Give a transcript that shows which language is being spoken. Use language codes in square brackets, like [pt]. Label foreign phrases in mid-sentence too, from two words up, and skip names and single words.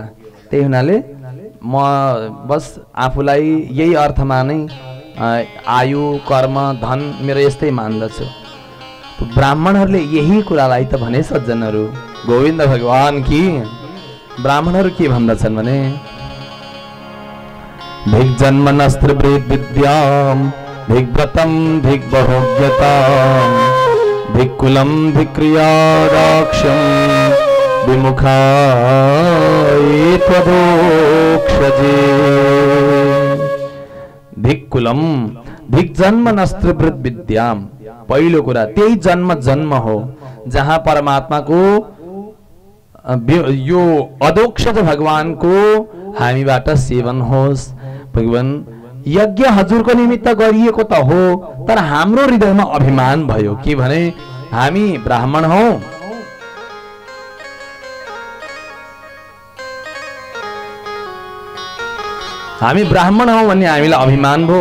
[ne] त्यही हुनाले म बस आफूलाई यही अर्थमा नै आयु कर्म धन मेरो यस्तै मान्दछु। ब्राह्मणहरूले यही कुरालाई त भने सज्जनहरू। [hi] गोविन्द भगवान की। [ne] ब्राह्मणहरू के भन्दछन् भने [sa] भिक जन्मनस्त्र विद्याम भिक व्रतम भिक बहुज्ञताम भिक कुलम भिक क्रियादाक्षम विमुखाय त्वदोक्षजे। भिक कुलम भिक जन्मनस्त्र विद्याम, [ne] पहिलो कुरा त्यही जन्म हो जहाँ परमात्माको यो अदोक्षज भगवानको हामीबाट सेवन होस्। भगवान यज्ञ हजुरको निमित्त गरिएको त हो, तर हाम्रो हृदयमा अभिमान भयो कि भने हामी ब्राह्मण हौ, हामी ब्राह्मण हौ भन्ने हामीलाई अभिमान भयो।